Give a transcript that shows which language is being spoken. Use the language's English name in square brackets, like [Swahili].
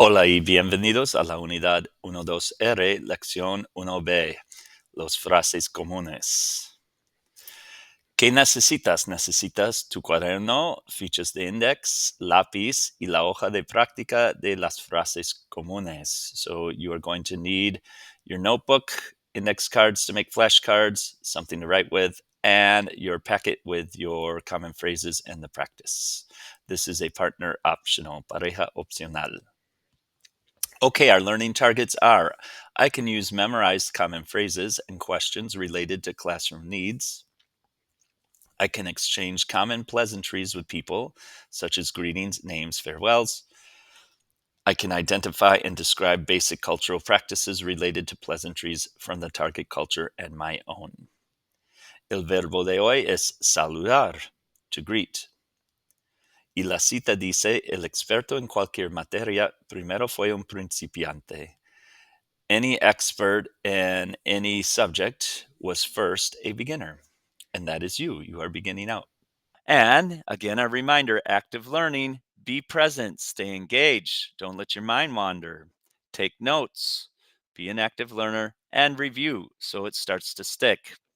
[Spanish] Hola y bienvenidos a la unidad 12R, lección 1B, los frases comunes. ¿Qué necesitas? Necesitas tu cuaderno, fichas de index, lápiz y la hoja de práctica de las frases comunes. [English] So you are going to need your notebook, index cards to make flashcards, something to write with, and your packet with your common phrases and the practice. This is a partner optional, [Spanish] pareja opcional. [English] Okay, our learning targets are: I can use memorized common phrases and questions related to classroom needs. I can exchange common pleasantries with people, such as greetings, names, farewells. I can identify and describe basic cultural practices related to pleasantries from the target culture and my own. [Spanish] El verbo de hoy es saludar, [English] to greet. [Spanish] Y la cita dice: el experto en cualquier materia primero fue un principiante. [English] Any expert in any subject was first a beginner, and that is you. You are beginning out. And again, a reminder: active learning, be present, stay engaged, don't let your mind wander, take notes, be an active learner, and review so it starts to stick.